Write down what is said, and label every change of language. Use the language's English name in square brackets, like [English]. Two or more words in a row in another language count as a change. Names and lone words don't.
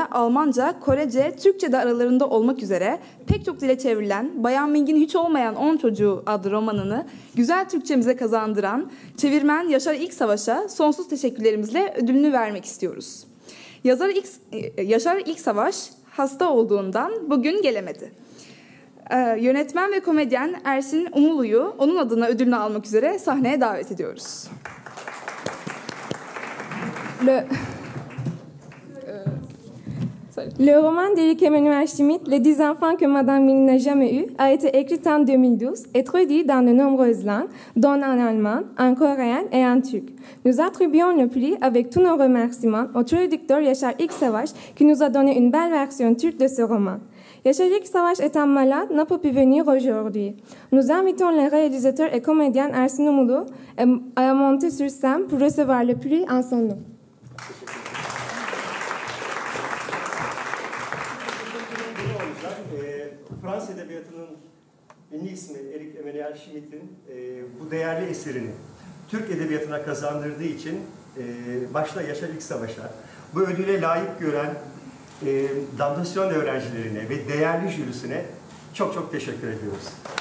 [Turkish] Almanca, Korece, Türkçe de aralarında olmak üzere pek çok dile çevrilen Bayan Ming'in Hiç Olmayan 10 Çocuğu adlı romanını güzel Türkçemize kazandıran çevirmen Yaşar İlksavaş'a sonsuz teşekkürlerimizle ödülünü vermek istiyoruz. Yaşar İlksavaş hasta olduğundan bugün gelemedi. Yönetmen ve komedyen Ersin Umulu'yu onun adına ödülünü almak üzere sahneye davet ediyoruz. [French] Le roman d'Éric Emmanuel Schmitt, Les 10 enfants que Madame Ming n'a jamais eus, a été écrit en 2012 et traduit dans de nombreuses langues, dont en allemand, en coréen et en turc. Nous attribuons le prix avec tous nos remerciements au traducteur Yaşar İlksavaş qui nous a donné une belle version turque de ce roman. Yaşar İlksavaş étant malade, n'a pas pu venir aujourd'hui. Nous invitons le réalisateur et comédien Ersin Umulu à monter sur scène pour recevoir le prix en son nom. [Turkish] Fransız Edebiyatı'nın ünlü ismi Erik Emmanuel Schmidt'in bu değerli eserini Türk Edebiyatı'na kazandırdığı için başta Yaşar İlksavaş'a, bu ödüle layık gören damdasyon öğrencilerine ve değerli jürisine çok çok teşekkür ediyoruz.